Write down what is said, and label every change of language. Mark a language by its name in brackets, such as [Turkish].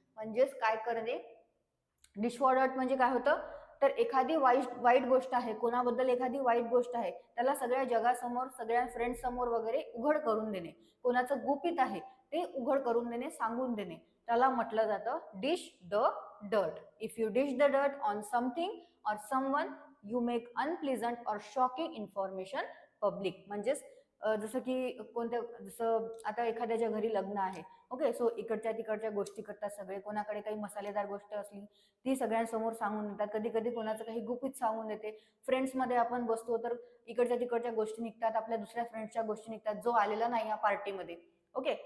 [Marathi] म्हणजेच काय करणे, डिश फॉर डर्ट म्हणजे काय होतं, तर एखादी वाईट गोष्ट आहे, कोणाबद्दल एखादी वाईट गोष्ट आहे, त्याला सगळ्या जगासमोर, सगळ्या फ्रेंड्स समोर वगैरे उघड करून देणे. कोणाचं गुपित आहे ते उघड करून देणे, सांगून देणे, त्याला म्हटलं जातं dish the dirt. [English] If you dish the dirt on something or someone you make unpleasant or shocking information public. [Marathi] म्हणजेच जसं की कोणत्या, जसं आता एखाद्याच्या घरी लग्न आहे, ओके, सो इकडच्या तिकडच्या गोष्टी करतात सगळे. कोणाकडे काही मसालेदार गोष्ट असली ती सगळ्यांसमोर सांगून देतात. कधी कधी कोणाचं काही गुपित सांगून देते. फ्रेंड्समध्ये आपण बसतो तर इकडच्या तिकडच्या गोष्टी निघतात, आपल्या दुसऱ्या फ्रेंड्सच्या गोष्टी निघतात जो आलेला नाही या पार्टीमध्ये, ओके.